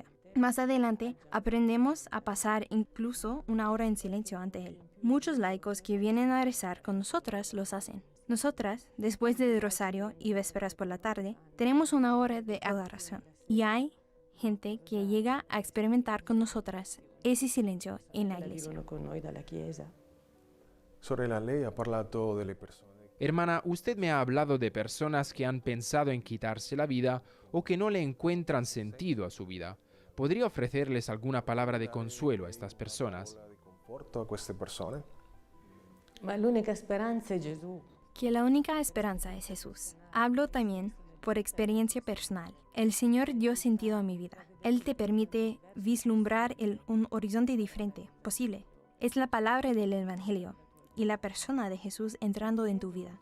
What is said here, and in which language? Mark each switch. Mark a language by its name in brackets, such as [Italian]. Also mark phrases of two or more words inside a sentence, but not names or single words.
[Spanish] Más adelante aprendemos a pasar incluso una hora en silencio ante Él. Muchos laicos que vienen a rezar con nosotras los hacen. Nosotras, después del rosario y vísperas por la tarde, tenemos una hora de adoración. Y hay gente que llega a experimentar con nosotras ese silencio en la iglesia. [Italian] Vivono con noi dalla Chiesa. Sorella, lei ha parlato delle persone. [Spanish] Hermana, usted me ha hablado de personas que han pensado en quitarse la vida o que no le encuentran sentido a su vida. ¿Podría ofrecerles alguna palabra de consuelo a estas personas? [Italian] Di conforto a queste persone. Ma l'unica speranza è Gesù. [Spanish] Que la única esperanza es Jesús. Hablo también por experiencia personal. El Señor dio sentido a mi vida. Él te permite vislumbrar un horizonte diferente, posible. Es la palabra del Evangelio y la persona de Jesús entrando en tu vida.